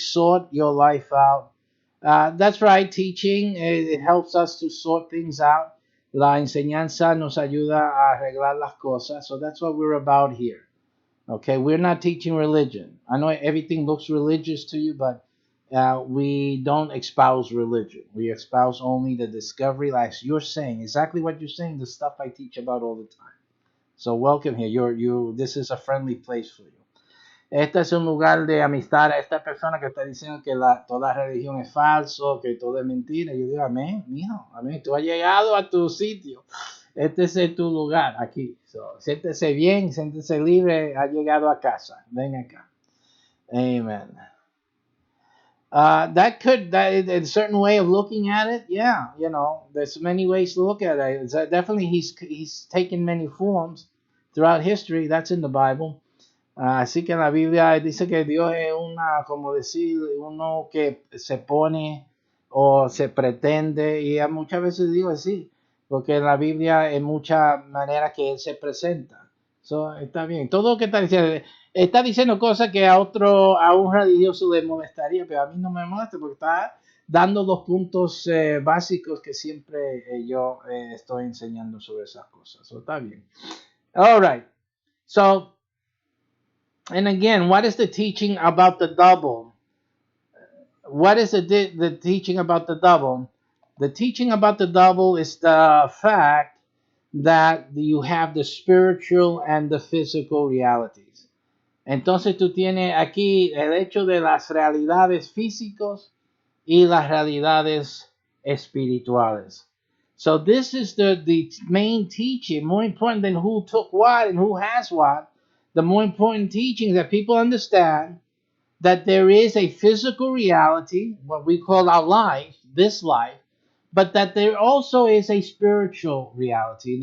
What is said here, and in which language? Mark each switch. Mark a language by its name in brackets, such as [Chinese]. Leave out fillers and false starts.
[English] Sort your life out. That's right, teaching. It helps us to sort things out. [Spanish] La enseñanza nos ayuda a arreglar las cosas. [English] So that's what we're about here. Okay, we're not teaching religion. I know everything looks religious to you, but we don't espouse religion. We espouse only the discovery, like you're saying, exactly what you're saying, the stuff I teach about all the time. So welcome here. This is a friendly place for you. [Spanish] Este es un lugar de amistad a esta persona que está diciendo que toda religión es falso, que todo es mentira. Yo digo, amén, mijo, amén. Tú has llegado a tu sitio. Este es tu lugar aquí. So, siéntese bien, siéntese libre. Ha llegado a casa. Ven acá. Amen. [English] That a certain way of looking at it. Yeah, there's many ways to look at it. Definitely, he's taken many forms throughout history. That's in the Bible. [Spanish] Así que en la Biblia dice que Dios es como decir, uno que se pone o se pretende, y muchas veces digo así, porque en la Biblia en muchas maneras que Él se presenta. Eso está bien. Todo lo que está diciendo cosas que a un religioso le molestaría, pero a mí no me molesta porque está dando los puntos básicos que siempre yo estoy enseñando sobre esas cosas. Eso está bien. [English] All right. So, and again, what is the teaching about the double? What is the teaching about the double? The teaching about the double is the fact that you have the spiritual and the physical realities. [Spanish] Entonces tú tienes aquí el hecho de las realidades físicos y las realidades espirituales. [English] So this is the main teaching, more important than who took what and who has what. The more important teaching that people understand that there is a physical reality, what we call our life, this life, but that there also is a spiritual reality.